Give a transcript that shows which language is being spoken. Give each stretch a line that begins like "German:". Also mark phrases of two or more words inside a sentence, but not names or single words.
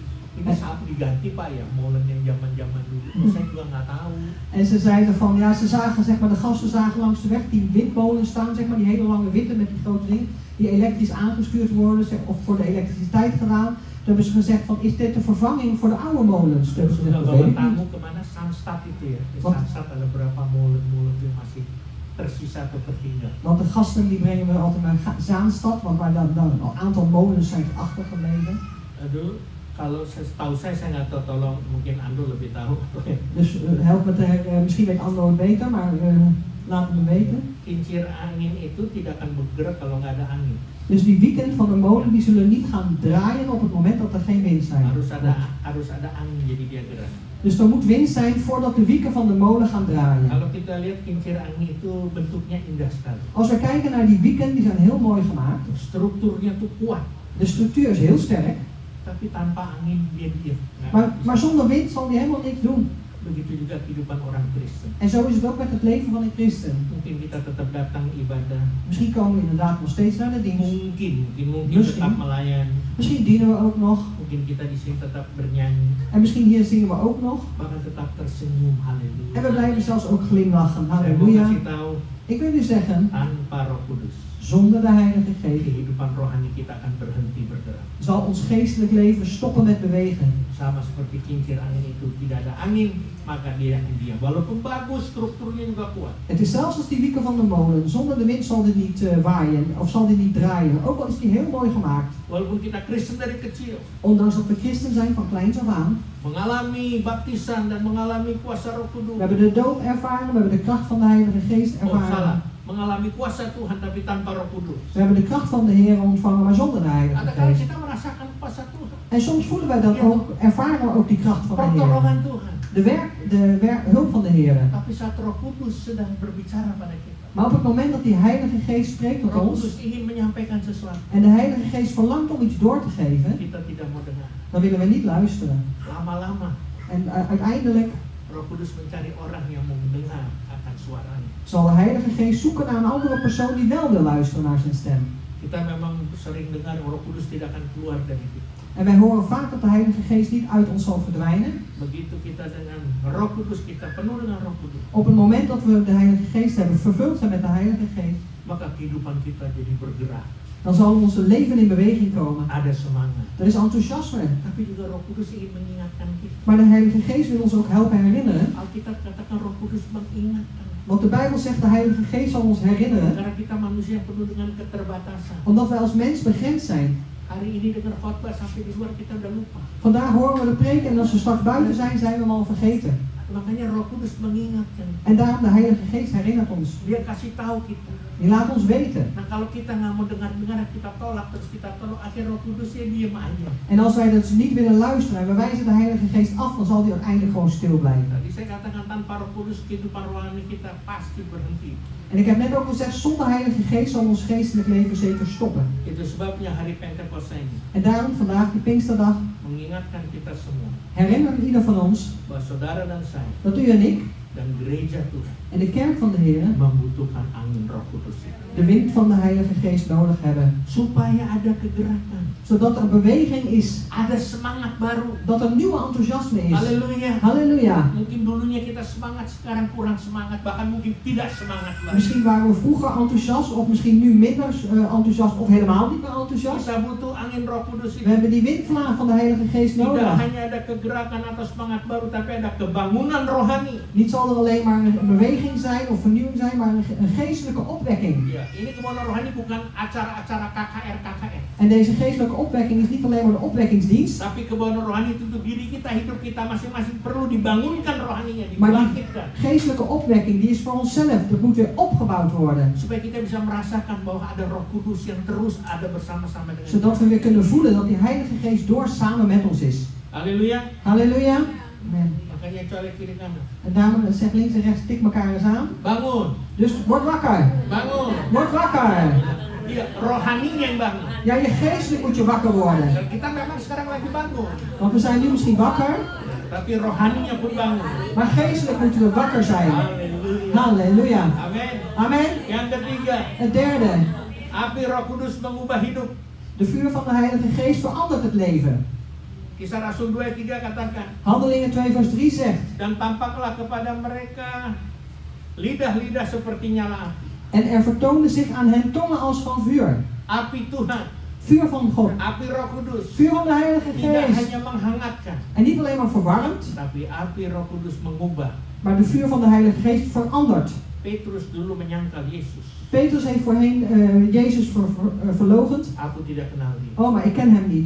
Indonesian: Ini saat diganti Pak ya, molen yang zaman dulu. Saya juga nggak tahu.
Dutch: En ze zeiden van, ja, ze zagen, zeg maar, de gasten zagen langs de weg die windmolens staan, zeg maar, die hele lange witte met die grote dingen, die elektrisch aangestuurd worden, zeg, of voor de elektriciteit gedaan. Toen hebben ze gezegd van, is dit de vervanging voor de oude molens? Toen hebben ze gezegd, dat weet
Indonesian: Bawa
Dutch: ik
Indonesian: tamu
Dutch: niet.
Indonesian: kemana Sanstad itu ya. Di
Dutch: Wat?
Indonesian: Sanstad ada berapa molen-molen yang masih tersisa atau tertinggal.
Dutch: Want de gasten die brengen we altijd naar Zaanstad, want waar dan een aantal molens zijn achtergebleven.
Indonesian: Aduh, kalau tahu saya nggak tahu, tolong mungkin Ando lebih tahu.
Dutch: Dus help me te, misschien weet Ando het beter, maar laat het me weten.
Indonesian: Kincir angin itu tidak akan bergerak kalau nggak ada angin.
Dutch: Dus die wieken van de molen die zullen niet gaan draaien op het moment dat er geen wind zijn.
Indonesian: Harus ada angin jadi dia gerak.
Dutch: Dus er moet wind zijn voordat de wieken van de molen gaan draaien.
Indonesian: Kalau kita lihat kincir angin itu bentuknya indah sekali.
Dutch: Als we kijken naar die wieken, die zijn heel mooi gemaakt.
Indonesian: Strukturnya tuh kuat,
Dutch: De structuur is heel sterk,
Indonesian: tapi tanpa angin dia diam. Nggak bisa.
Dutch: maar zonder wind zal die helemaal niks doen.
Indonesian: Begitu juga kehidupan orang Kristen.
Dutch: En zo is het ook met het leven van een christen.
Indonesian: Mungkin kita tetap datang ibadah.
Dutch: Misschien komen we inderdaad nog steeds naar de dienst.
Indonesian: Mungkin
Dutch: Misschien.
Indonesian: tetap melayani.
Dutch: Misschien dienen we ook nog.
Indonesian: Mungkin kita di sini tetap bernyanyi,
Dutch: En misschien hier zingen we ook nog.
Indonesian: bahkan tetap tersenyum. Haleluya.
Dutch: En we blijven zelfs ook glimlachen.
Indonesian: Saya mau
Dutch: Halleluja.
Indonesian: kasih tahu,
Dutch: Ik wil u zeggen,
Indonesian: tanpa Roh Kudus,
Dutch: zonder de Heilige Geest
Indonesian: kehidupan rohani kita akan berhenti bergerak.
Dutch: zal ons geestelijk leven stoppen met bewegen.
Indonesian: Sama seperti kincir angin itu, tidak ada angin, maka dia akan diam. Walaupun bagus, strukturnya juga kuat.
Dutch: Het is zelfs als die wieken van de molen. Zonder de wind zal die niet waaien of zal die niet draaien. Ook al is die heel mooi gemaakt.
Indonesian: Walaupun kita Kristen dari kecil,
Dutch: Ondanks dat we christen zijn van kleins af aan.
Indonesian: mengalami baptisan dan mengalami kuasa Roh Kudus.
Dutch: We hebben de doop ervaren, we hebben de kracht van de Heilige Geest
Indonesian: Oh salah,
Dutch: ervaren.
Indonesian: mengalami kuasa Tuhan tapi tanpa Roh Kudus.
Dutch: We hebben de kracht van de Heer ontvangen, maar zonder de Heilige
Indonesian: Ada kali
Dutch: Geest.
Indonesian: kita merasakan kuasa Tuhan,
Dutch: En soms voelen wij dan ook, ervaren we ook die kracht van de Heer.
Indonesian: pertolongan Tuhan.
Dutch: De hulp van de Heer.
Indonesian: Tapi saat Roh Kudus sedang berbicara pada kita,
Dutch: Maar op het moment dat die Heilige Geest spreekt tot
Indonesian: Roh
Dutch: ons
Indonesian: Kudus ingin menyampaikan sesuatu,
Dutch: en de Heilige Geest verlangt om iets door te geven,
Indonesian: kita tidak mau dengar.
Dutch: dan willen we niet luisteren.
Indonesian: Lama-lama
Dutch: En uiteindelijk
Indonesian: Roh Kudus mencari orang yang mau mendengar akan suaranya.
Dutch: zal de Heilige Geest zoeken naar een andere persoon die wel wil luisteren naar zijn stem.
Indonesian: Kita memang sering dengar Roh Kudus tidak akan keluar dari kita.
Dutch: En wij horen vaak dat de Heilige Geest niet uit ons zal verdwijnen.
Indonesian: Begitu kita dengan Roh Kudus, kita penuh dengan Roh Kudus,
Dutch: Op het moment dat we de Heilige Geest hebben, vervuld zijn met de Heilige Geest,
Indonesian: maka kehidupan kita jadi bergerak.
Dutch: dan zal onze leven in beweging komen.
Indonesian: Ada semangat.
Dutch: Er is enthousiasme.
Indonesian: Tapi juga Roh Kudus ingin mengingatkan kita.
Dutch: Maar de Heilige Geest wil ons ook helpen herinneren.
Indonesian: Alkitab katakan Roh Kudus mengingatkan.
Dutch: Want de Bijbel zegt de Heilige Geest zal ons herinneren.
Indonesian: Karena kita manusia yang penuh dengan keterbatasan.
Dutch: Omdat wij als mens begrensd zijn.
Indonesian: Hari ini dengar khotbah sampai di luar kita udah lupa.
Dutch: Vandaag horen we de preek en als we straks buiten zijn, zijn we hem al vergeten.
Indonesian: Makanya Roh Kudus mengingatkan.
Dutch: En daarom de Heilige Geest herinnert ons.
Indonesian: Dia kasih tahu kita.
Dutch: Die laat ons weten.
Indonesian: Nah kalau kita nggak mau dengar-dengar, kita tolak terus kita tolak, akhir Roh Kudusnya diem aja.
Dutch: En als wij dus niet willen luisteren en we wijzen de Heilige Geest af, dan zal die uiteindelijk gewoon stil blijven.
Indonesian: Tadi saya katakan tanpa Roh Kudus kehidupan rohani kita pasti berhenti.
Dutch: En ik heb net ook gezegd, zonder Heilige Geest zal ons geestelijk leven zeker stoppen.
Indonesian: Itu sebabnya hari Pentakosta ini
Dutch: En daarom vandaag, die Pinksterdag,
Indonesian: mengingatkan kita semua
Dutch: herinnert ieder van ons
Indonesian: bahwa saudara dan saya
Dutch: dat u en ik
Indonesian: Dan gereja Tuhan
Dutch: En de kerk van de Heer
Indonesian: membutuhkan angin Roh Kudus itu.
Dutch: de wind van de Heilige Geest nodig hebben.
Indonesian: Supaya ada kegerakan,
Dutch: Zodat er beweging is.
Indonesian: ada semangat baru.
Dutch: Dat er nieuwe enthousiasme is.
Indonesian: Haleluya.
Dutch: Halleluja.
Indonesian: Mungkin dulunya kita semangat, sekarang kurang semangat, bahkan mungkin tidak semangat lagi.
Dutch: Misschien waren we vroeger enthousiast, of misschien nu minder enthousiast, of helemaal niet meer enthousiast.
Indonesian: Kita butuh angin Roh Kudus
Dutch: We
Indonesian: itu.
Dutch: hebben die windvlaag van de Heilige Geest
Indonesian: Tidak
Dutch: nodig.
Indonesian: hanya ada kegerakan atau semangat baru, tapi ada kebangunan rohani.
Dutch: Niet zal er alleen maar een beweging zijn of vernieuwing zijn, maar een geestelijke opwekking.
Indonesian: Ya, ini kebangunan rohani bukan acara-acara KKR.
Dutch: En deze geestelijke opwekking is niet alleen maar de opwekkingsdienst,
Indonesian: Tapi kebangunan rohani itu untuk diri kita, hidup kita masing-masing perlu dibangunkan rohaninya,
Dutch: maar die
Indonesian: dibangkitkan.
Dutch: geestelijke opwekking die is voor onszelf. Dat moet weer opgebouwd worden.
Indonesian: Supaya kita bisa merasakan bahwa ada Roh Kudus yang terus ada bersama-sama dengan kita.
Dutch: Zodat we weer kunnen voelen dat die Heilige Geest door samen met ons is.
Indonesian: Haleluya.
Dutch: Halleluja. Amen.
Indonesian: Makanya colek kiri kanan.
Dutch: En daarom zeg links en rechts, tik elkaar eens aan.
Indonesian: Bangun,
Dutch: Dus word wakker.
Indonesian: bangun.
Dutch: Word wakker.
Indonesian: Iya, rohaninya yang bangun.
Dutch: Ja, je geestelijk moet je wakker worden.
Indonesian: Dan kita memang sekarang lagi bangun,
Dutch: Want we zijn nu misschien wakker,
Indonesian: tapi rohaninya pun bangun.
Dutch: maar geestelijk moeten we wakker zijn.
Indonesian: Haleluya.
Dutch: Halleluja.
Indonesian: Amin.
Dutch: Amen.
Indonesian: Yang ketiga,
Dutch: Het derde,
Indonesian: api Roh Kudus mengubah hidup.
Dutch: de vuur van de Heilige Geest verandert het leven.
Indonesian: Kisah Rasul 2 ayat 3 katakan,
Dutch: Handelingen 2 vers 3 zegt,
Indonesian: dan tampaklah kepada mereka lidah-lidah seperti nyala api.
Dutch: en er vertoonde zich aan hen tongen als van vuur.
Indonesian: Api Tuhan,
Dutch: Vuur van God.
Indonesian: api Roh Kudus,
Dutch: Vuur van de Heilige
Indonesian: tidak
Dutch: Geest.
Indonesian: hanya menghangatkan,
Dutch: En niet alleen maar verwarmt,
Indonesian: tapi api Roh Kudus mengubah.
Dutch: maar de vuur van de Heilige Geest verandert.
Indonesian: Petrus dulu menyangkal Yesus.
Dutch: Petrus heeft voorheen Jezus verloochend.
Indonesian: Aku tidak kenal dia.
Dutch: Oh, maar ik ken hem niet.